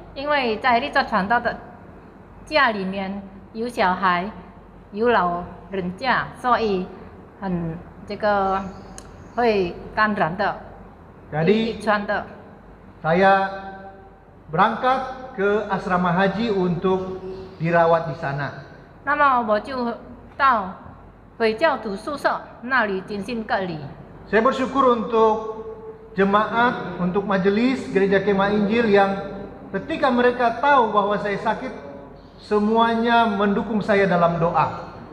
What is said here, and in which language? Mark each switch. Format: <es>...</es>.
<zh>因为在立传传道的家里面有小孩，有老人家，所以这个会感染的，遗</zh> <id>Jadi</id> <zh>传的。</zh> <id>saya berangkat ke asrama haji untuk dirawat di sana.</id> <zh>那么我就到回教徒宿舍那里进行隔离。</zh> <id>Saya bersyukur untuk jemaat, untuk majelis gereja Kemah Injil yang ketika mereka tahu bahwa saya sakit, semuanya mendukung saya dalam doa.</id>